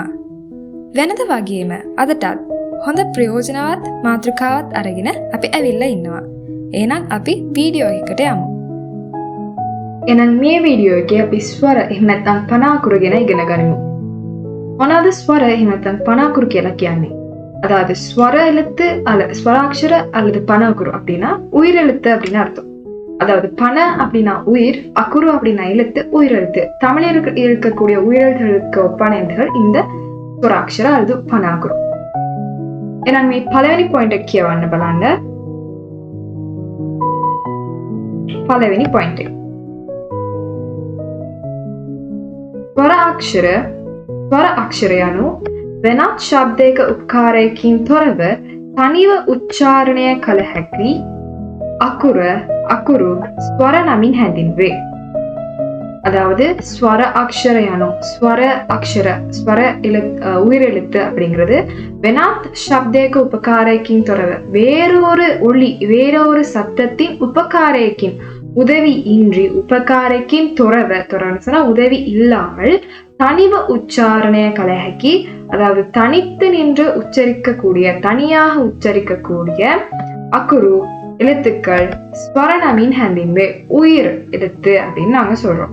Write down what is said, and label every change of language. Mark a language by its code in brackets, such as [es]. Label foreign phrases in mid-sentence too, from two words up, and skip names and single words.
[si] වෙනද වගේම අදටත් හොඳ ප්‍රයෝජනවත් මාතෘකාවත් අරගෙන අපි ඇවිල්ලා ඉන්නවා. එහෙනම් අපි වීඩියෝ එකකට යමු. එහෙනම් මේ වීඩියෝ එකේ අපි ස්වර එහෙම නැත්නම් පනාකුරු ගැන ඉගෙන ගනිමු. මොනවාද ස්වර එහෙම නැත්නම් පනාකුරු කියලා කියන්නේ? [ta] அதாவது ஸ்வர எழுத்து அல்லது ஸ்வராட்சர அல்லது [si] පණ අකුරු [ta] அப்படின்னா உயிரெழுத்து அப்படின்னு அர்த்தம். அதாவது பண அப்படின்னா உயிர், அக்குரு அப்படின்னா எழுத்து, உயிரெழுத்து. தமிழில் இருக்கக்கூடிய உயிரெழுத்துகளுக்கு ஒப்பான எழுத்துகள் இந்த ස්වරාක්ෂර அல்லது [si] පණ අකුරු. එහෙනම් මේ පළවෙනි පොයින්ට් එක කියවන්න බලන්න. පළවෙනි පොයින්ට් එක. ස්වර අක්ෂර යනු වෙනත් ශබ්දයක උපකාරයකින් තොරව තනිව උච්චාරණය කළ හැකි අකුරු ස්වර නමින් හැඳින්වේ. [ta] அதாவது [si] ස්වර අක්ෂර යනු [ta] ஸ்வர உயிரெழுத்து அப்படிங்கிறது [si] වෙනත් ශබ්දයක [ta] உபகாரக்கின் தொடர்பு வேறொரு சத்தத்தின் உபகாரக்கின் உதவி இன்றி உபகாரக்கின் சொன்னா உதவி இல்லாமல் [si] තනිව උච්චාරණය කළ හැකි [ta] அதாவது தனித்து நின்று தனியாக உச்சரிக்கக்கூடிய அக்குரு எழுத்துக்கள் [si] ස්වර නමින් හැඳින්වේ [ta] உயிர் எழுத்து அப்படின்னு நாங்க சொல்றோம்.